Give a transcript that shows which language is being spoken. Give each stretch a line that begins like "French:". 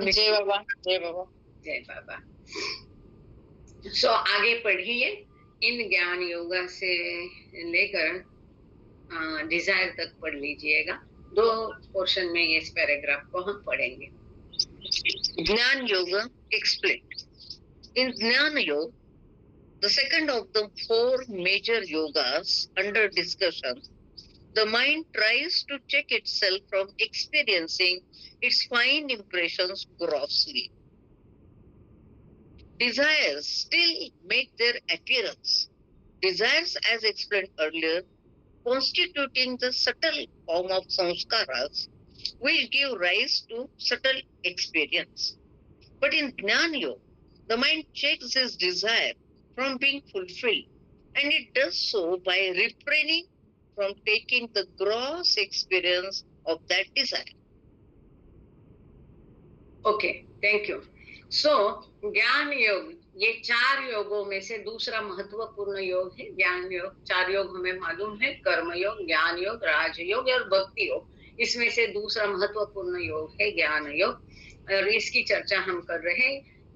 Hindi: जय बाबा, जय बाबा, जय बाबा। सो आगे पढ़िए। इन ज्ञान योगा से लेकर डिजायर तक पढ़ लीजिएगा। 2 पोर्शन में इस पैराग्राफ को हम पढ़ेंगे।
English: Jnana Yoga explained. In Jnana Yoga, the second of the 4 major yogas under discussion, the mind tries to check itself from experiencing its fine impressions grossly. Desires still make their appearance. Desires, as explained earlier, constituting the subtle form of samskaras, will give rise to subtle experience. But in Jnana Yoga, the mind checks its desire from being fulfilled, and it does so by refraining from taking the gross experience of that desire. Okay, thank you.
Hindi: सो ज्ञान योग ये 4 योगों में से दूसरा महत्वपूर्ण योग है ज्ञान योग। 4 योग हमें मालूम है, कर्म योग, ज्ञान योग, राजयोग और भक्ति योग। इसमें से दूसरा महत्वपूर्ण योग है ज्ञान योग, और इसकी चर्चा हम कर रहे हैं।